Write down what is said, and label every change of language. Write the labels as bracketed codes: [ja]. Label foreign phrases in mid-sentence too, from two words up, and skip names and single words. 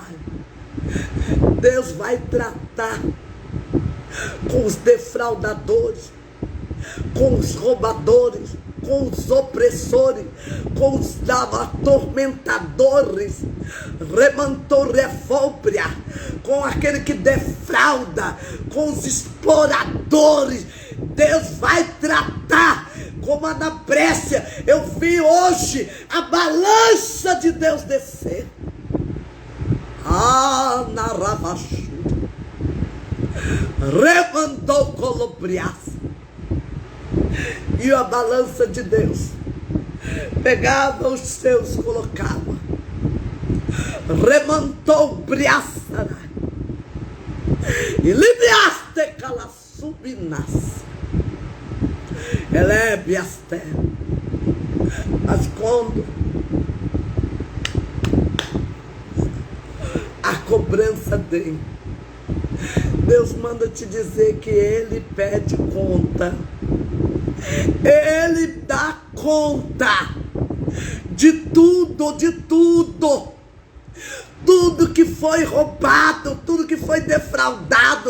[pt] Deus vai tratar com os defraudadores, com os roubadores, com os opressores, com os atormentadores, remantou refóbria, com aquele que defrauda, com os exploradores. Deus vai tratar como a Anabrécia. Eu vi hoje a balança de Deus descer. Na Ravachu, remandou colobriaça, e a balança de Deus pegava os seus, colocava, remantou briaça, e libriaste calassubinas, elebiaste. Mas quando a cobrança dele, Deus manda te dizer que Ele pede conta. Ele dá conta de tudo, tudo que foi roubado, tudo que foi defraudado.